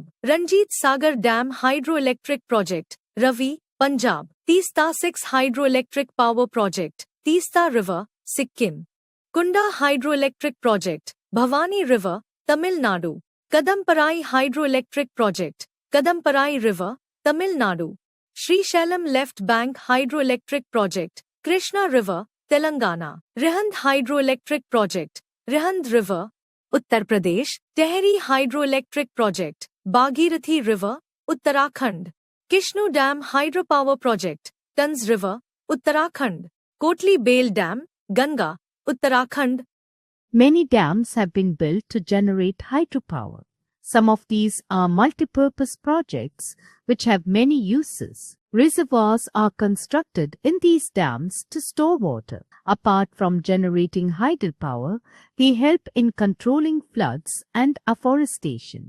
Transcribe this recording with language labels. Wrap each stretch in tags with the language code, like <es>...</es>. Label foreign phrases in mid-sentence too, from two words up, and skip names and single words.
<en>Ranjit Sagar Dam Hydroelectric Project, Ravi, Punjab. Teesta 6 Hydroelectric Power Project, Teesta River, Sikkim. Kunda Hydroelectric Project, Bhavani River, Tamil Nadu. Kadamparai Hydroelectric Project, Kadamparai River, Tamil Nadu. Srisailam Left Bank Hydroelectric Project, Krishna River, Telangana. Rihand Hydroelectric Project, Rihand River, Uttar Pradesh. Tehri Hydroelectric Project, Bhagirathi River, Uttarakhand. Kishnu Dam Hydropower Project, Tans River, Uttarakhand. Kotli Bale Dam, Ganga, Uttarakhand. Many dams have been built to generate hydropower. Some of these are multipurpose projects which have many uses. Reservoirs are constructed in these dams to store water. Apart from generating hydropower, they help in controlling floods and afforestation.</en>